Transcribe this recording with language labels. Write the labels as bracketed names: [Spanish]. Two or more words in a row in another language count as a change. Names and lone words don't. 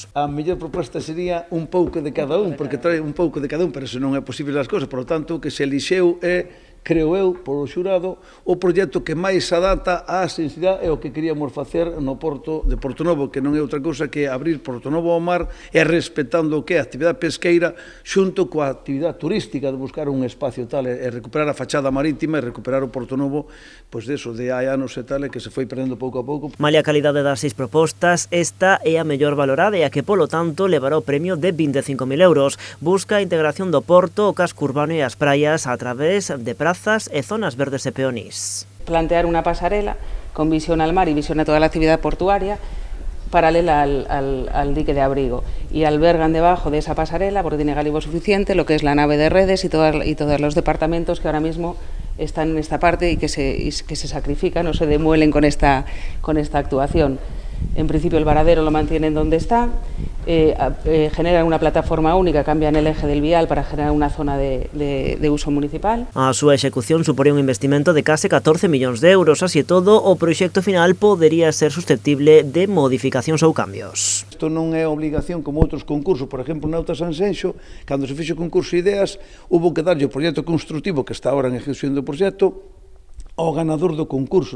[Galician] A mellor proposta sería un pouco de cada un, porque trae un pouco de cada un, pero se non é posible as cousas, [Spanish] por lo tanto, [Galician] o que se elixeu é, creo eu, polo xurado, o proxecto que máis se adapta á sensibilidade e o que queríamos facer no Porto de Portonovo, que non é outra cousa que abrir Portonovo ao mar e respetando o que é a actividade pesqueira xunto coa actividade turística de buscar un espacio tal e recuperar a fachada marítima e recuperar o Portonovo, pois deso, de hai anos e tal, e que se foi perdendo pouco a pouco. Malia a calidade das 6 propostas, esta é a mellor valorada e a que, polo tanto, levará o premio de 25.000 euros. Busca a integración do porto, o casco urbano e as praias a través de prazas e zonas verdes e peonís. [Spanish] Plantear una pasarela con visión al mar y visión a toda la actividad portuaria paralela al dique de abrigo, y albergan debajo de esa pasarela, porque tiene galivo suficiente, lo que es la nave de redes y todos los departamentos que ahora mismo están en esta parte y que se sacrifican o se demuelen con esta actuación. En principio el varadero lo mantienen donde está, generan una plataforma única, cambian el eje del vial para generar una zona de uso municipal. [Galician] A súa execución suporía un investimento de case 14 millóns de euros, así e todo, o proxecto final podería ser susceptible de modificacións ou cambios. Isto non é obligación como outros concursos, por exemplo, na Auta Sanxenxo, cando se fixo o concurso de ideas, hubo que darlle o proxecto constructivo que está ahora en execución do proxecto ao ganador do concurso.